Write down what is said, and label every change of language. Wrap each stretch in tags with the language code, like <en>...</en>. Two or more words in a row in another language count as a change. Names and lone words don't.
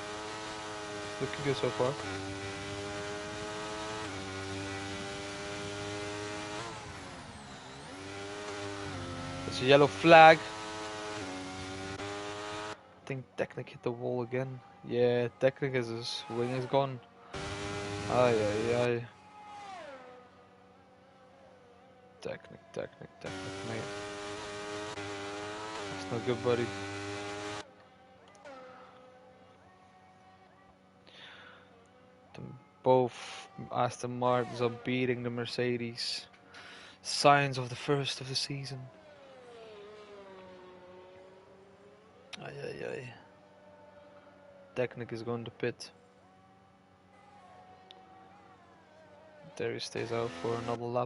<en>Looking good so far. There's a yellow flag. I think Technic hit the wall again. Yeah, Technic is his wing is gone. Ay ay ay. Technic, mate. That's not good, buddy. Both Aston Martins are beating the Mercedes. Signs of the first of the season. Ay ay ay. Technic is going to pit. There he stays out for another lap.</en>